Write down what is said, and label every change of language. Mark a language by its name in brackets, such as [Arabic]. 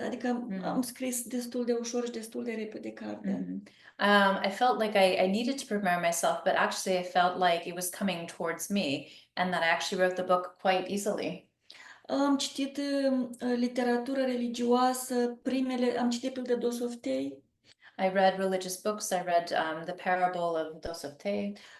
[Romanian] Adică am scris destul de ușor și destul de repede cartea. [English] I felt like I needed to prepare myself, but actually I felt like it was coming towards me and that I actually wrote the book quite easily. [Romanian] Am citit literatură religioasă, am citit pildă Dostoevski. [English] I read religious books. I read The Parable of Dostoevsky.